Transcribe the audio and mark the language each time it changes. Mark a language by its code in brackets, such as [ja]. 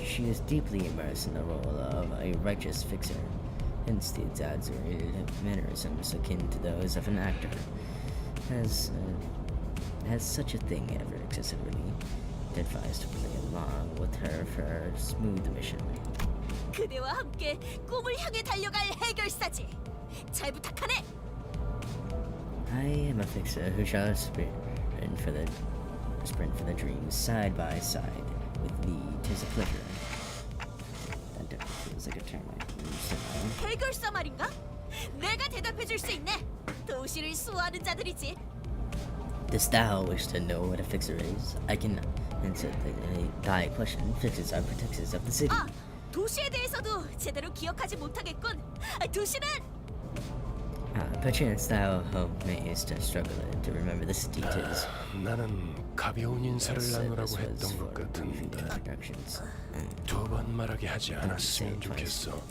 [en] She is deeply immersed in the role of a righteous fixer, hence the exaggerated mannerisms akin to those of an actor. Has such a thing ever existed, really? Advised to play along with her for her smooth mission. [ko] 그대와 함께 꿈을 향해 달려갈 해결사지. 잘 부탁하네. [en] I am a fixer who shall sprint for the dreams side by side with thee. 'Tis a pleasure. That definitely feels like a term I can use. [ko] 해결사 말인가? 내가 대답해줄 수 있네. 도시를 수호하는 자들이지. [en] Dost thou wish to know what a fixer is? I can answer thy question. Fixers are protectors of the city. [ko] 아, 도시에 대해서도 제대로 기억하지 못하겠군. 도시는 [en] Perchance thou mayest struggle to remember this details. [ko] 나는 가벼운 인사를 나누라고 했던 것 같은데 두 번 말하게 하지 않았으면 좋겠어.